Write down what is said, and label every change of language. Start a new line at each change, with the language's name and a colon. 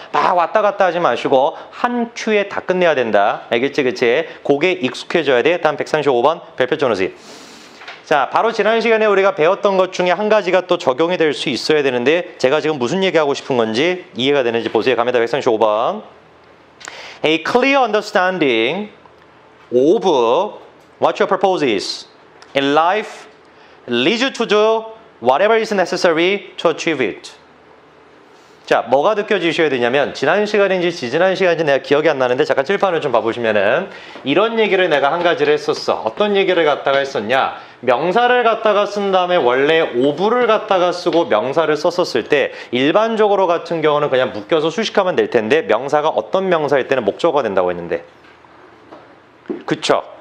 Korean: 막 왔다 갔다 하지 마시고 한 큐에 다 끝내야 된다. 알겠지? 그치? 그게 익숙해져야 돼. 다음 135번 별표전호지. 자, 바로 지난 시간에 우리가 배웠던 것 중에 한 가지가 또 적용이 될 수 있어야 되는데 제가 지금 무슨 얘기하고 싶은 건지 이해가 되는지 보세요. 갑니다. 135번.
English: A clear understanding of what your purpose is in life leads you to do whatever is necessary to achieve it.
Korean: 자, 뭐가 느껴지셔야 되냐면 지난 시간인지 지지난 시간인지 내가 기억이 안 나는데 잠깐 칠판을 좀 봐보시면은 이런 얘기를 내가 한 가지를 했었어. 어떤 얘기를 갖다가 했었냐? 명사를 갖다가 쓴 다음에 원래 오브를 갖다가 쓰고 명사를 썼었을 때 일반적으로 같은 경우는 그냥 묶여서 수식하면 될 텐데 명사가 어떤 명사일 때는 목적어가 된다고 했는데, 그쵸?